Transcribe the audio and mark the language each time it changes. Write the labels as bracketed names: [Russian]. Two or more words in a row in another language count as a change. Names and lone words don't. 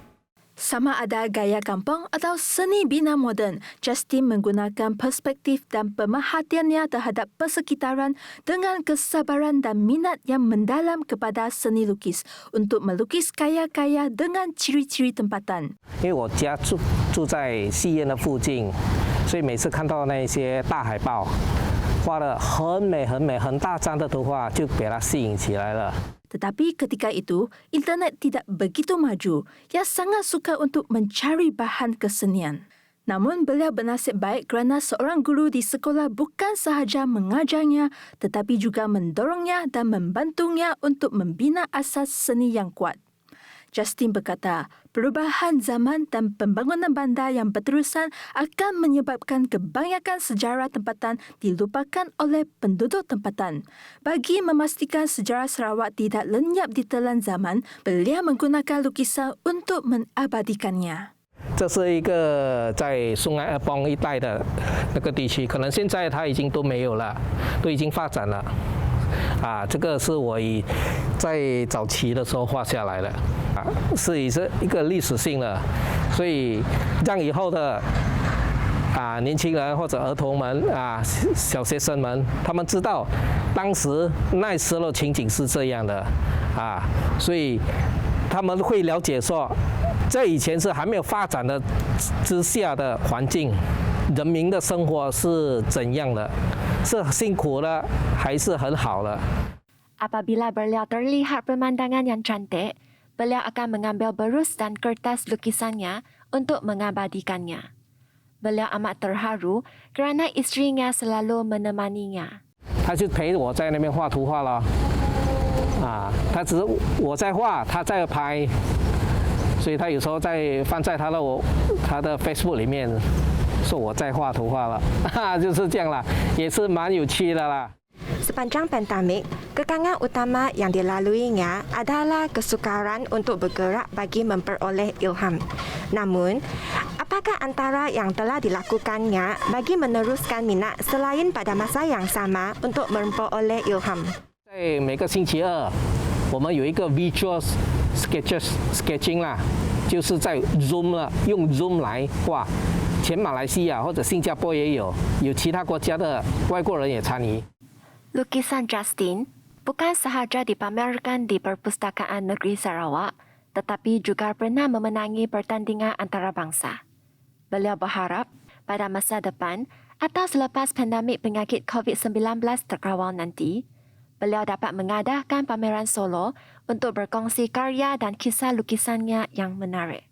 [Malay] Sama ada gaya kampung atau seni bina moden, Justin menggunakan perspektif dan pemerhatiannya terhadap persekitaran dengan kesabaran dan minat yang mendalam kepada seni lukis untuk melukis kaya-kaya dengan ciri-ciri tempatan. [Chinese] 因为我家住在戏院的附近，所以每次看到那些大海报，画得很美很美很大张的图画，就被它吸引起来了。 [Malay] Tetapi ketika itu, internet tidak begitu maju. Ia sangat suka untuk mencari bahan kesenian. Namun beliau bernasib baik kerana seorang guru di sekolah bukan sahaja mengajarnya, tetapi juga mendorongnya dan membantunya untuk membina asas seni yang kuat. Justin berkata, perubahan zaman dan pembangunan bandar yang berterusan akan menyebabkan kebanyakan sejarah tempatan dilupakan oleh penduduk tempatan. Bagi memastikan sejarah Sarawak tidak lenyap di telan zaman, beliau menggunakan lukisan untuk mengabadikannya. [Chinese] 这是一个在松安二邦一带的那个地区，可能现在它已经都没有了，都已经发展了。这个是我在早期的时候画下来的，是一个历史性的，所以让以后的年轻人或者儿童们小学生们，他们知道当时那时候情景是这样的所以他们会了解说，这以前是还没有发展的之下的环境，人民的生活是怎样的，是辛苦的还是很好的。 [Malay] Apabila beliau terlihat pemandangan yang cantik, beliau akan mengambil berus dan kertas lukisannya untuk mengabadikannya. Beliau amat terharu kerana isterinya selalu menemaninya. [Chinese] 他就陪我在那边画图画了，他只是我在画，他在拍，所以他有时候放在他的 Facebook 里面，说我在画图画了，就是这样啦，也是蛮有趣的啦。 [Malay] Sepanjang pandemik, kekangan utama yang dilaluinya adalah kesukaran untuk bergerak bagi memperoleh ilham. Namun, apakah antara yang telah dilakukannya bagi meneruskan minat selain pada masa yang sama untuk memperoleh ilham? [Chinese] 在每个星期二，我们有一个 [English] visual sketching [Chinese] 啦，就是在 Zoom 了，用 Zoom 来画。全马来西亚或者新加坡也有其他国家的外国人也参与。 [Malay] Lukisan Justin bukan sahaja dipamerkan di Perpustakaan Negeri Sarawak, tetapi juga pernah memenangi pertandingan antarabangsa. Beliau berharap pada masa depan atau selepas pandemik penyakit COVID-19 terkawal nanti, beliau dapat mengadakan pameran solo untuk berkongsi karya dan kisah lukisannya yang menarik.